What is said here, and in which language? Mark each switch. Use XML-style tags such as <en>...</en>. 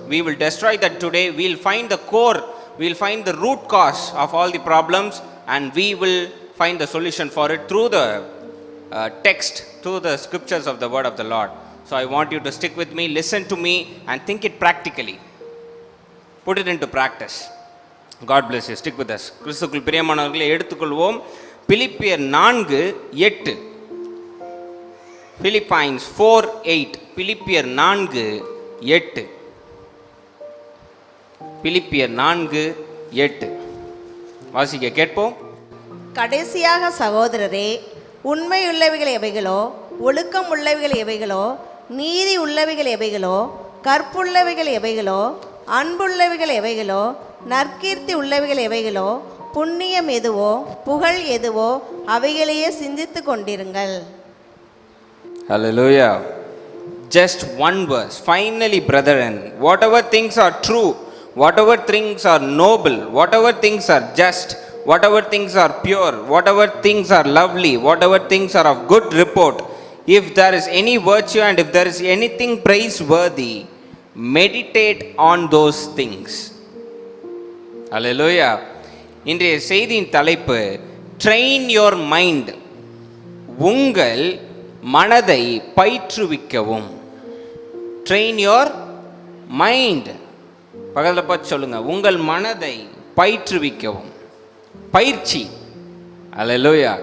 <en>We will destroy that today. We'll find the core, we'll find the root cause of all the problems, and we will find the solution for it through the text, through the scriptures of the word of the Lord. So I want you to stick with me, listen to me, and think it practically. Put it into practice. God bless you. Stick with us.</en> <ta>கிறிஸ்துவுக்குள் பிரியமானவர்களை எடுத்துக்கொள்வோம். பிலிப்பியர் 4:8. Philippians 4:8. பிலிப்பியர் 4:8. பிலிப்பியர் 4:8. வாசிக்க கேட்போம். கடைசியாக சகோதரரே, உண்மையுள்ளவைகள் எவைகளோ, ஒழுக்கம் உள்ளவைகள் எவைகளோ, நீதி உள்ளவைகள் எவைகளோ, கற்புள்ளவைகள் எவைகளோ, அன்புள்ளவைகள் எவைகளோ, நற்கீர்த்தி உள்ளவைகள் எவைகளோ, புண்ணியம் எதுவோ, புகழ் எதுவோ, அவைகளையே சிந்தித்து கொண்டிருங்கள்.</ta> <en>Hallelujah. Just one verse. Finally, brethren, whatever things are true, whatever things are noble, whatever things are just, whatever things are pure, whatever things are lovely, whatever things are of good report, if there is any virtue and if there is anything praiseworthy, meditate on those things. Hallelujah.</en> <ta>இன்றைய செய்தியின் தலைப்பு</ta> <en>Train your mind.</en> <ta>உங்கள் மனதை பயிற்றுவிக்கவும்.</ta> <en>Train your mind.</en> <ta>பக்கத்தில் பார்த்து சொல்லுங்க, உங்கள் மனதை பயிற்றுவிக்கவும். பயிற்சி. அல்லேலூயா.</ta>